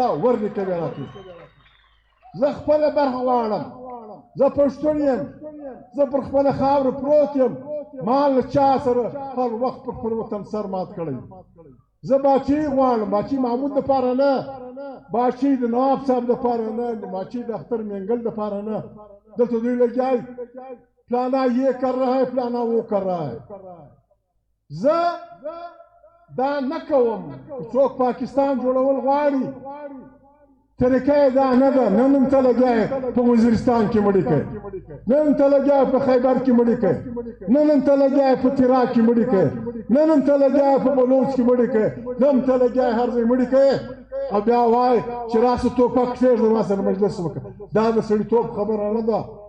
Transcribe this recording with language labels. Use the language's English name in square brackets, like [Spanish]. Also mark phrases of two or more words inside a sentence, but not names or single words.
[Pashto] ورنیکه بې راکوي زه خپله برخه غواړم زه پښتون یم زه پر خپله خاوره پروت یم ما له چا سره هر وخت پر خپل وطن سر مات کړی زه باچۍ غواړم باچۍ محمود دپاره نه باچۍ د نواب صاحب دپاره نه باچۍ د اختر مینګل دپاره نه دلته دوی لګیا [Urdu] فلانا یہ کر رہا ہے فلانا وہ کر رہا ہے [Pashto] زه دا نه کوم څوک پاکستان جوړول غواړي طریقه یې دا نه ده نن هم ته لګیا یې په وزیرستان کې مړي کوي نن هم ته لګیا یې په خیبر کې مړي کوي نن هم ته لګیا یې په تیراک کې مړي کوي نن هم ته لګیا یې په بلوچ کې مړي کوي نن هم ته لګیا یې هر ځای مړي کوي او بیا وایي چې راسه ټوپک کښېږده ما سره مجلس وکړه دا د سړیتوب خبره نه ده